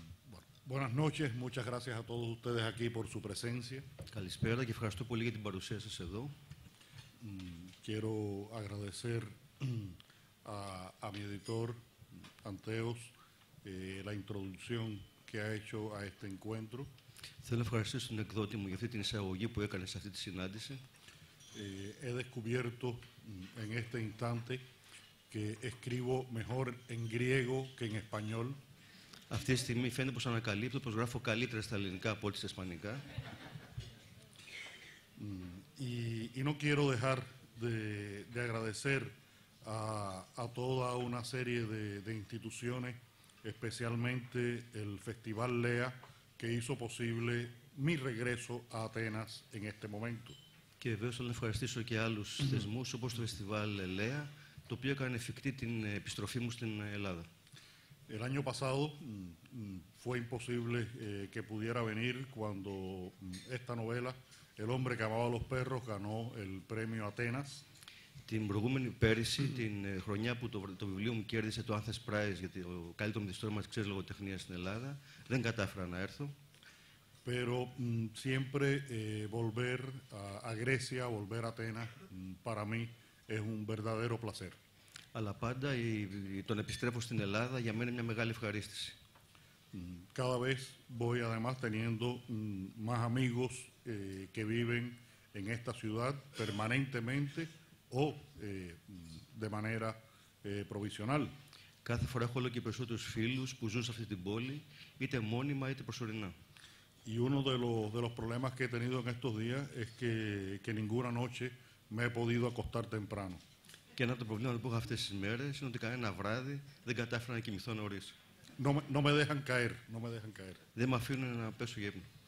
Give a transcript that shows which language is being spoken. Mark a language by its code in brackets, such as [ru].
[es] Bueno, buenas noches, muchas gracias a todos ustedes aquí por su presencia. [el] Καλησπέρα και ευχαριστώ πολύ για την παρουσία σας εδώ. [es] Quiero agradecer a mi editor, Anteos, la introducción que ha hecho a este encuentro. [el] Θέλω να ευχαριστήσω τον εκδότη μου για αυτή την εισαγωγή που έκανε σε αυτή τη συνάντηση. [es] He descubierto en este instante que escribo mejor en griego que en español. [el] Αυτή τη στιγμή φαίνεται πως ανακαλύπτω πως γράφω καλύτερα στα ελληνικά από ό,τι στα ισπανικά. [es] Y no quiero dejar de agradecer a toda una serie de instituciones, especialmente el Festival Lea, que hizo posible mi regreso a Atenas en este momento. [el] Και βεβαίως θέλω να ευχαριστήσω και άλλους θεσμούς όπως το Φεστιβάλ Λέα, το οποίο έκανε εφικτή την επιστροφή μου στην Ελλάδα. [es] El año pasado fue imposible que pudiera venir cuando esta novela, El hombre que amaba a los perros, ganó el premio Atenas. [el] Την προηγούμενη πέρυσι, την χρονιά που το βιβλίο μου κέρδισε το Athens Prize για το καλύτερο μυθιστόρημα της ξένης λογοτεχνίας στην Ελλάδα, δεν κατάφερα να έρθω. [es] Pero siempre volver a Grecia, volver a Atenas, para mí es un verdadero placer. [el] Αλλά πάντα τον επιστρέφω στην Ελλάδα για μένα είναι μια μεγάλη ευχαρίστηση. [es] Cada vez voy además teniendo más amigos que viven en esta ciudad permanentemente o de manera provisional. [el] Κάθε φορά έχω όλο και περισσότερους φίλους που ζουν σε αυτή την πόλη, είτε μόνιμα είτε προσωρινά. [es] Y uno de los problemas que he tenido en estos días es que ninguna noche me he podido acostar temprano. [el] Και ένα από τα προβλήματα που έχω αυτές τις μέρες είναι ότι κανένα βράδυ δεν κατάφερα να κοιμηθώ νωρίς. [es] No me dejan caer, no me dejan caer. [el] Δεν με αφήνουν να πέσω για ύπνο.